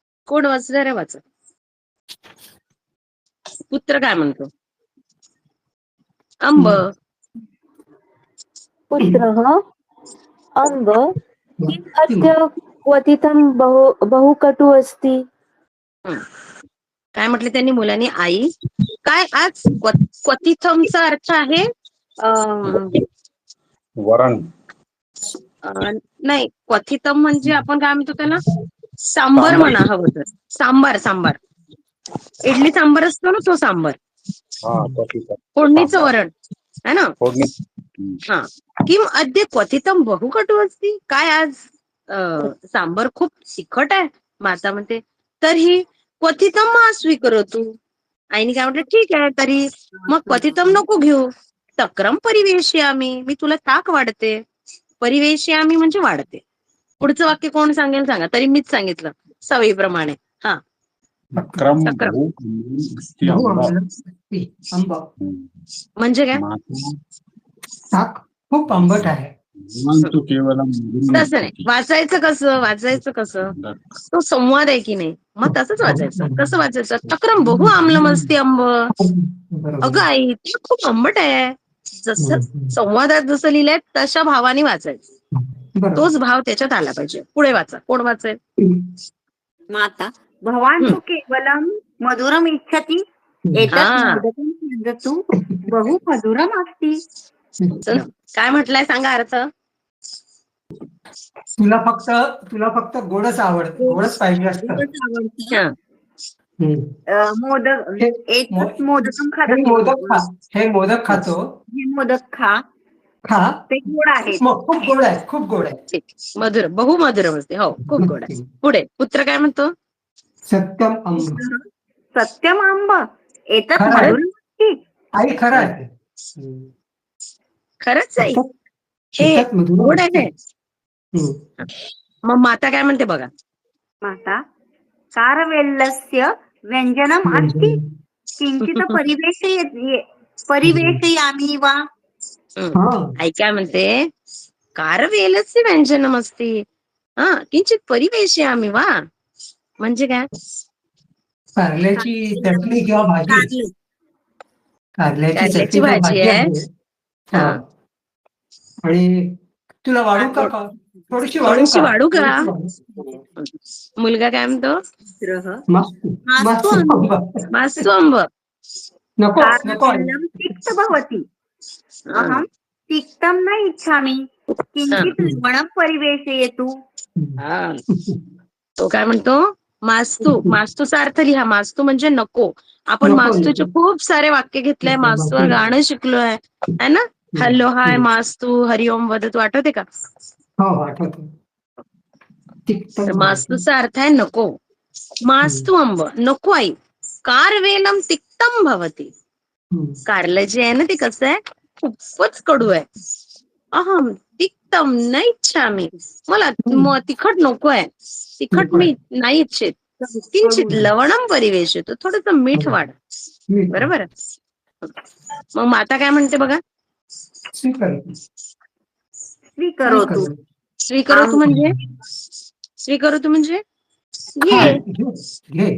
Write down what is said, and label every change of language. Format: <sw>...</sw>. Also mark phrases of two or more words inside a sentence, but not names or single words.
<mr>कोण वाचणार आहे वाचा. पुत्र काय म्हणतो?</mr> <sa>अंब. पुत्रः अम्ब किम् अद्य क्वथितं बहुकटु अस्ति.</sa> <mr>काय म्हटले त्यांनी मुलांनी? आई काय आज क्वथितमचा अर्थ आहे वरण. नाही, क्वथितम म्हणजे आपण काय म्हणतो त्याला? सांबर म्हणा हवं तर. सांबार सांबार. इडली सांबार असतो ना, तो सांबार. हा, क्वथितम. फोडणीचं वरण</mr> <hi>है ना.</hi> <mr>फोडणी. हा.</mr> <sa>किम अद्य क्वथितम बहुकटू असती.</sa> <mr>काय आज सांबर खूप तिखट आहे.</mr> <sa>माता म्हणते तरी क्वथितम मा स्वीकरोतु.</sa> <mr>आईने काय म्हटलं? ठीक आहे तरी मग क्वथितम नको घेऊ.</mr> <sa>तक्रम परिवेशयामी.</sa> <mr>मी तुला ताक वाढते. परिवेशयामी म्हणजे वाढते. पुढचं वाक्य कोण सांगेल सांगा? तरी मीच सांगितलं सवयीप्रमाणे. हा.</mr> <sa>तक्रम तक्रम. बहु अम्लं अस्ति बहु अम्ब. आम्लं अस्ति आंबा.</sa> <mr>म्हणजे काय?</mr> <sa>माता</sa> <mr>ताक खूप आंबट आहे.</mr> <sa>तु केवलं</sa> <mr>तसं नाही. वाचायचं कसं? वाचायचं कसं? तो संवाद आहे की नाही, मग तसंच वाचायचं. कसं वाचायचं?</mr> <sa>तक्रम बहु आम्लमस्ति अंब.</sa> <mr>बरोबर. अगं आई ते खूप आंबट आहे. जसं संवादात जसं लिहिलंय तशा भावाने वाचायचं. बरोबर. तोच भाव त्याच्यात आला पाहिजे. पुढे वाचा. कोण वाचेल?</mr> <sa>माता भवान तु केवलम मधुरम इच्छति एतत्</sa> <mr>हा.</mr> <sa>मोदकं खादतु बहु मधुरम अस्ति.</sa> <mr>चला, काय म्हटलंय सांगा अर्थ? तुला फक्त गोडच आवडतं, गोडच पाहिजे असतं. गोडच आवडतं. हा.</mr> <sa>मोदक एतत् मोदकं</sa> <mr>हे</mr> <sa>खादतु.</sa> <mr>मोदक खा, हे मोदक खातो. हे मोदक खा. खा. ते गोड आहेत. खूप गोड आहे, खूप गोड आहे. ठीक. मधुर,</mr> <sa>बहु मधुरम</sa> <mr>असते. हो, खूप गोड आहे. पुढे पुत्र काय म्हणतो?</mr> <sa>सत्यम आंब. सत्यम आंब एतत्</sa> <mr>खरं आहे.</mr> <sa>मधुरम अस्ति.</sa> <mr>आई खरं आहे. खरंच आहे. हे</mr> <sa>एतत् मधुरम</sa> <mr>गोड</mr> <sa>अस्ति.</sa> <mr>आहे. मग माता काय म्हणते बघा?</mr> <sa>माता कारवेल्लस्य व्यञ्जनम् अस्ति किंचित परिवेशयामि वा.</sa> <mr>आई काय म्हणते?</mr> <sa>कारवेलस्य व्यंजनम अस्ति हा किंचित परिवेशयामि वा.</sa> <mr>म्हणजे काय? कारल्याची चटणी किंवा भाजी. कारल्याची चटणी किंवा भाजी आहे. हा. आणि तुला वाढू का? थोडीशी वाढू का? मुलगा काय म्हणतो?</mr> <sa>मास्तू अंब.</sa> <mr>नको नको.</mr> <sa>कारवेल्लं तिक्त भवति. अहं तिक्तं न इच्छामि किंचित लवणं परिवेशयतु.</sa> <mr>हा. तो काय म्हणतो? मास्तू. मास्तूचा अर्थ लिहा. मास्तू म्हणजे नको. आपण मास्तूचे खूप सारे वाक्य घेतलंय. मास्तूवर गाणं शिकलोय</mr> <hi>है ना.</hi> <en>Hello hi</en> <sa>मास्तू हरिओम वदतू.</sa> <mr>आठवते का? हो आठवतो. तर मास्तूचा अर्थ आहे नको.</mr> <sa>मास्तू अंब</sa> <mr>नको आई.</mr> <sa>कारवेलम तिक्तम भवती.</sa> <mr>कारलं जे आहे ना ते कसं आहे? खूपच कडू आहे.</mr> <sa>अहम तिक्तम न इच्छामि.</sa> <mr>मला तिखट नको आहे. तिखट मी नाही इच्छित.</mr> <sa>किंचित लवणम परिवेशयतु.</sa> <mr>थोडंसं मीठ वाढ. बरोबर. मग माता काय म्हणते बघा?</mr> <sa>स्वीकरोतु.</sa> <mr>स्वीकरोतु म्हणजे? स्वीकरोतु म्हणजे घे.</mr>